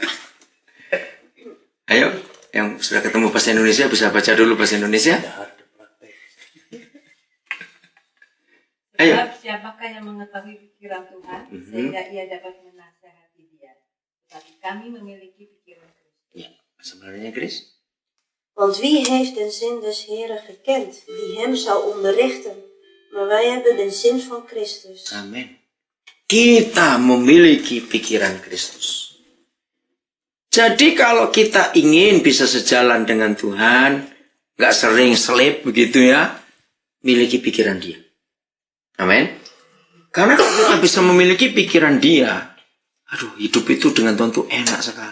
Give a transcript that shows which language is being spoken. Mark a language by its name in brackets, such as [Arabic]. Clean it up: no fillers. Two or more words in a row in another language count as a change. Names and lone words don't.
[Indonesian] Ayo, yang sudah ketemu bahasa Indonesia bisa baca dulu bahasa Indonesia. Ayo. Sebab siapakah yang mengetahui pikiran Tuhan sehingga ia dapat menasehati dia. Tetapi kami memiliki pikiran Kristus. Ya, sebenarnya Chris. [Dutch] Want wie heeft de zin des Heren gekend, die hem zou onderrichten? Maar wij hebben de zin van Christus. [Indonesian] Amin. Kita memiliki pikiran Kristus. Jadi kalau kita ingin bisa sejalan dengan Tuhan, nggak sering selip begitu ya, miliki pikiran Dia. Amin. Karena kalau kita bisa memiliki pikiran Dia, aduh, hidup itu dengan Tuhan itu enak sekali.